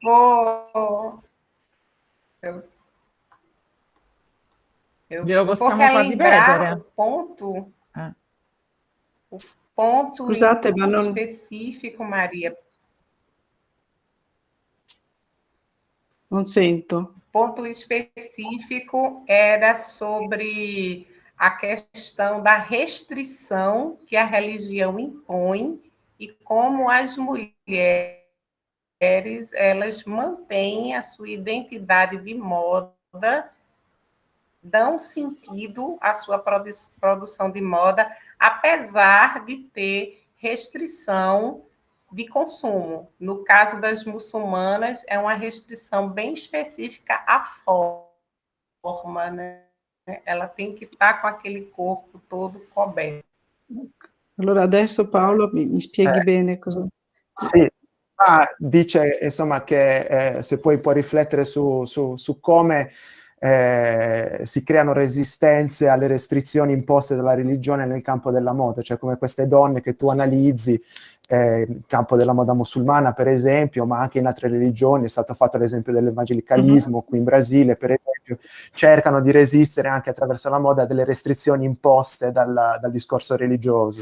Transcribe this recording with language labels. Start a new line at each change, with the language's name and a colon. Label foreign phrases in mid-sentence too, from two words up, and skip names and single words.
Italian: Glielo
Portuguese: vou
Italian: possiamo far
Portuguese: relembrar
Italian: ripetere?
Portuguese: o ponto
Italian: Scusate, ma non...
Portuguese: específico, Maria.
Italian: Non sento.
Portuguese: O ponto específico era sobre a questão da restrição que a religião impõe e como as mulheres elas mantêm a sua identidade de moda, dão sentido à sua produção de moda, apesar de ter restrição de consumo. No caso das muçulmanas, é uma restrição bem específica à forma, né? Ela tem que estar com aquele corpo todo coberto.
Italian: Allora adesso Paolo mi spieghi bene cosa... Sì, dice insomma che se poi può riflettere su come si creano resistenze alle restrizioni imposte dalla religione nel campo della moda, cioè come queste donne che tu analizzi nel campo della moda musulmana, per esempio, ma anche in altre religioni, è stato fatto l'esempio dell'evangelicalismo qui in Brasile, per esempio, cercano di resistere anche attraverso la moda delle restrizioni imposte dal discorso religioso.